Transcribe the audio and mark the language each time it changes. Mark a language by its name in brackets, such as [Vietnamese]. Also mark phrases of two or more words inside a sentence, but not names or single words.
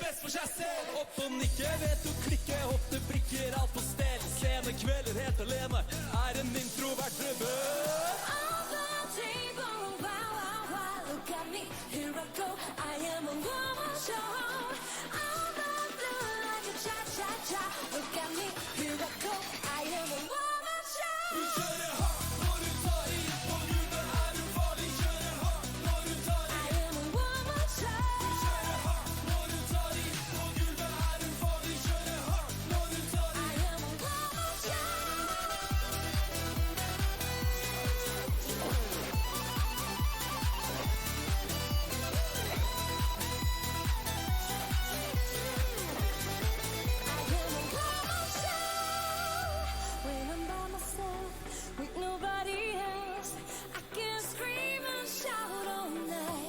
[Norwegian] for seg selv. Opp og nikke, vet du klikke, hoppe brikker, alt på stell. Sene kvelder helt alene, er en introvert rebell. [English] All the table, wow, wow, wow, look at me, here I go, I am a woman show. All the blue like a cha-cha-cha, look at me, here I go, I am a woman show. [Norwegian] Du kjører hardt når du tar i, på grunnet er du farlig. Kjører hardt når du tar i. [English] I am a woman show. [Norwegian] Du kjører hardt når du tar i, på grunnet er du farlig. Kjører hardt når du tar i. [English] I am a woman show. When I'm by myself, with nobody else, I can scream and shout all night.